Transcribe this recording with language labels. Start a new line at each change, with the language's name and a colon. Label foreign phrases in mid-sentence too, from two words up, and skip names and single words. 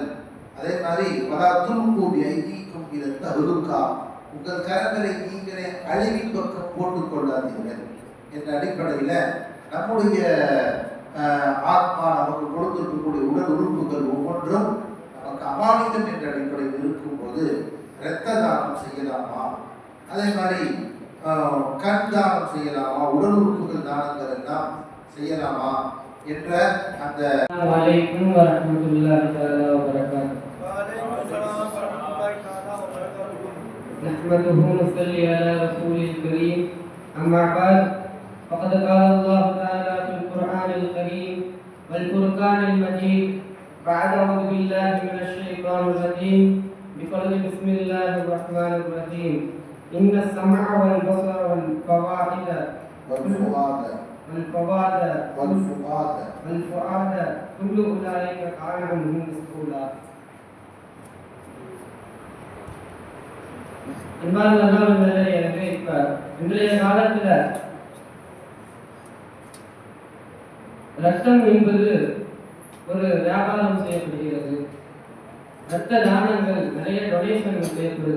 Tamil: அதே மாதிரி
Arabic: ولا تلقوا بأيديكم إلى التهلكة,
Tamil: உங்கள் கரங்களை நீங்களே அழிவின் பக்கம் போட்டுக் கொள்ளாதீர்கள் என்ற அடிப்படையில் நம்முடைய ஆத்மா நமக்கு கொடுத்திருக்கக்கூடிய உடல் உறுப்புகள் ஒவ்வொன்றும் நமக்கு அமானிதம் என்ற அடிப்படையில் இருக்கும்போது இரத்த தானம் செய்யலாமா, அதே மாதிரி கண் தானம் செய்யலாமா, உடல் உறுப்புகள் தானங்கள் எல்லாம் செய்யலாமா என்ற அந்த
Arabic: وعليكم ورحمة الله تعالى وبركاته. نحمده ونصلي على رسوله الكريم. أما بعد فقد قال الله تعالى في القرآن الكريم والفرقان المجيد بعد أعوذ بالله من الشيطان الرجيم بقول بسم الله الرحمن الرحيم إن السمع والبصر والفؤاد كل أولئك كان عنه مسؤولا.
Tamil: எனவே இப்ப இன்றைய காலத்துல ரத்தம் என்பது ஒரு வியாபாரம் செய்யப்படுகிறது. ரத்த தானங்கள் நிறைய டொனேஷன் செய்யப்படுது.